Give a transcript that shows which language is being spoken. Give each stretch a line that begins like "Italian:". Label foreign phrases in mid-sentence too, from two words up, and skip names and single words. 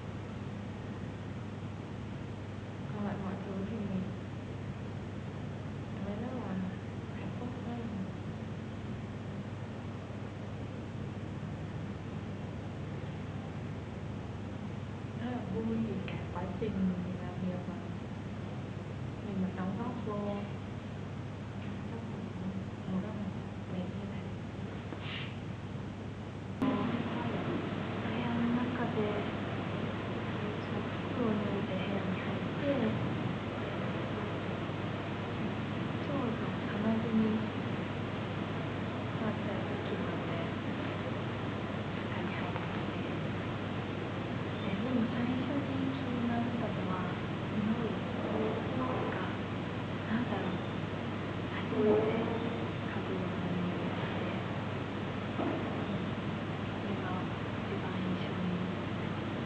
Vietnamese: Còn lại mọi thứ thì mình cảm thấy rất là hạnh phúc, rất là vui vì cả quá trình làm việc mà mình được đóng góp vô tác phẩm một tác phẩm đẹp như thế.
Japanese: 部屋の中でその服を脱いで部屋に入ってちょうど棚着になった時まで中に入ってて、でも最初に気になったのは匂いがなんだろう、初めて嗅ぐような匂いがして、それが一番印象に残ってます。